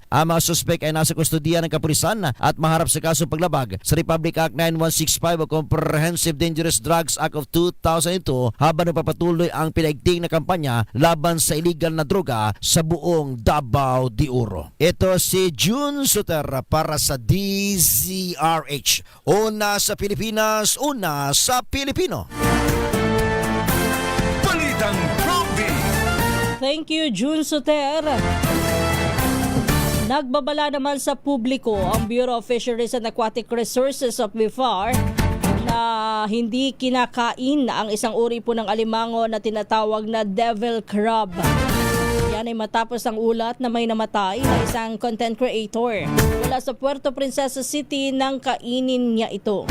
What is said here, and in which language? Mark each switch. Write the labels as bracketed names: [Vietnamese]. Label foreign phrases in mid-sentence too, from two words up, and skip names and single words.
[Filipino] Ang mga suspect ay nasa kustodiya ng kapulisan at maharap sa kaso paglabag sa Republic Act 9165 o Comprehensive Dangerous Drugs Act of 2002 habang nagpapatuloy ang pinaigting na kampanya laban sa illegal na droga sa buong Davao de Oro. Ito si June Suter para sa DZRH. Una sa Pilipinas, una sa Pilipino. Balitang Prompty. [English] Thank you, [Filipino] June Suter. Nagbabala naman sa publiko ang Bureau of Fisheries and Aquatic Resources of BIFAR na hindi kinakain ang isang uri po ng alimango na tinatawag na [English] devil crab. [Filipino] Yan ay matapos ang ulat na may namatay na isang [English] content creator [Filipino] mula sa Puerto Princesa City nang kainin niya ito.